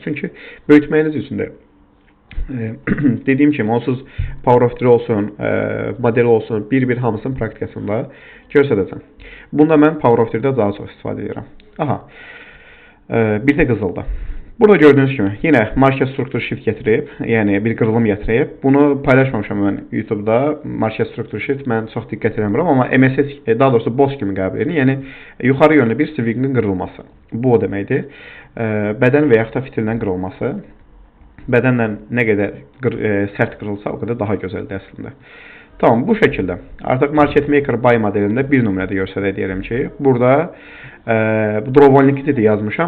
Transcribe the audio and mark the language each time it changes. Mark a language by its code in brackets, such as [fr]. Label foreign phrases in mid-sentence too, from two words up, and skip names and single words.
[az] Çünki böyütməyiniz üçün də dediyim kimi, onsuz Power of 3 olsun, model olsun, bir-bir hamısının praktikasında göstərəcəm. Bunda mən Power of 3-də daha çox istifadə edirəm. Aha, bir də qızılda. Burada gördüyünüz kimi, yenə [en] market structure shift [az] gətirib, yəni bir qırılım gətirib. Bunu paylaşmamışam mən YouTube-da, [en] market structure shift [az] mən çox diqqət eləmirəm, amma MSS, daha doğrusu BOS kimi qəbul edir. Yəni, yuxarı yönlü bir swingin qırılması. Bu o deməkdir. Bədən və yaxud da fitildən qırılması. Bədənlə nə qədər sərt qırılsa, o qədər daha gözəldir əslində. Tamam, bu şəkildə. Artıq [en] Market Maker Buy [az] modelində bir nümunədə göstərək deyirəm ki, burada [en] Drawdown Liquidity [az] yazmışam.